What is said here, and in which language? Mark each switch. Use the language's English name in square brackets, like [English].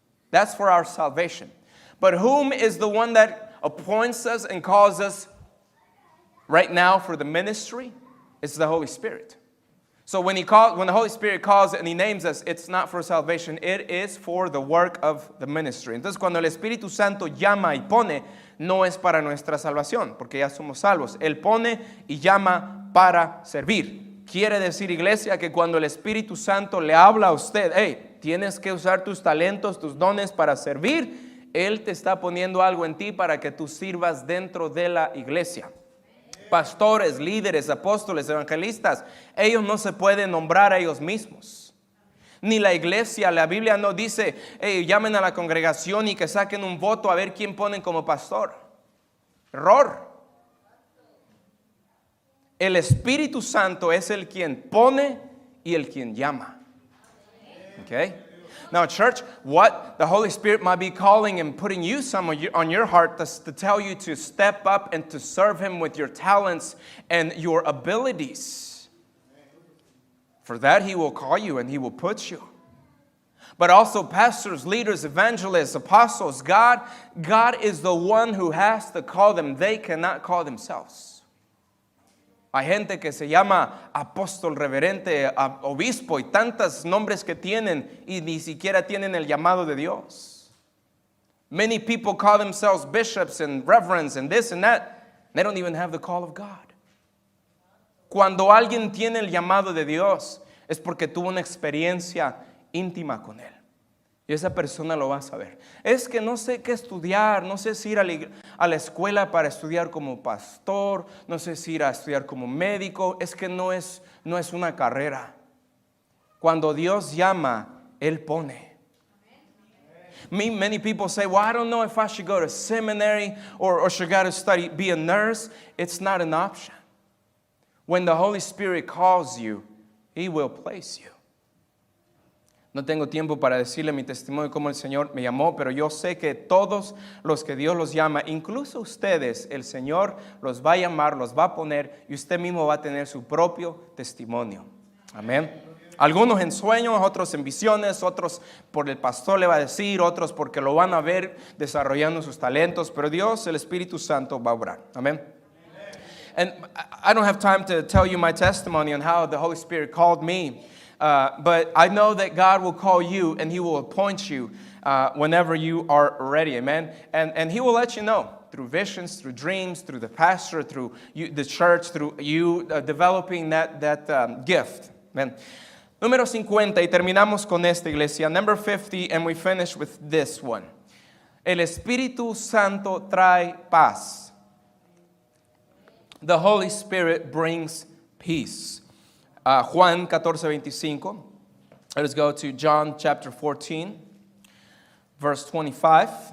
[English] That's for our salvation. But whom is the one that appoints us and calls us right now for the ministry? It's the Holy Spirit. So when the Holy Spirit calls and He names us, it's not for salvation, it is for the work of the ministry. [Spanish] Entonces cuando el Espíritu Santo llama y pone, no es para nuestra salvación, porque ya somos salvos. Él pone y llama para servir. Quiere decir, iglesia, que cuando el Espíritu Santo le habla a usted, hey, tienes que usar tus talentos, tus dones para servir, Él te está poniendo algo en ti para que tú sirvas dentro de la iglesia. Pastores, líderes, apóstoles, evangelistas, ellos no se pueden nombrar a ellos mismos. Ni la iglesia, la Biblia no dice, hey, llamen a la congregación y que saquen un voto a ver quién ponen como pastor. Error. El Espíritu Santo es el quien pone y el quien llama. [English] Okay? Now, church, what the Holy Spirit might be calling and putting you on your heart to tell you to step up and to serve Him with your talents and your abilities. For that He will call you and He will put you. But also pastors, leaders, evangelists, apostles, God is the one who has to call them. They cannot call themselves. [Spanish] Hay gente que se llama apóstol, reverente, obispo y tantos nombres que tienen y ni siquiera tienen el llamado de Dios. [English] Many people call themselves bishops and reverends and this and that. They don't even have the call of God. [Spanish] Cuando alguien tiene el llamado de Dios es porque tuvo una experiencia íntima con Él. Y esa persona lo va a saber. Es que no sé qué estudiar, no sé si ir a la escuela para estudiar como pastor, no sé si ir a estudiar como médico, es que no es una carrera. Cuando Dios llama, Él pone. [English] Many people say, well, I don't know if I should go to seminary or should go to be a nurse. It's not an option. When the Holy Spirit calls you, He will place you. [Spanish] No tengo tiempo para decirle mi testimonio cómo el Señor me llamó, pero yo sé que todos los que Dios los llama, incluso ustedes, el Señor los va a llamar, los va a poner y usted mismo va a tener su propio testimonio. Amén. Algunos en sueños, otros en visiones, otros por el pastor le va a decir, otros porque lo van a ver desarrollando sus talentos, pero Dios, el Espíritu Santo, va a obrar. Amén. [English] And I don't have time to tell you my testimony on how the Holy Spirit called me. But I know that God will call you and He will appoint you whenever you are ready, amen? And He will let you know through visions, through dreams, through the pastor, through you, the church, through you developing that gift, amen? [Spanish] Número 50, y terminamos con esta, iglesia. [English] Number 50, and we finish with this one. [Spanish] El Espíritu Santo trae paz. [English] The Holy Spirit brings peace. Juan 14:25. Let's go to John chapter 14, verse 25.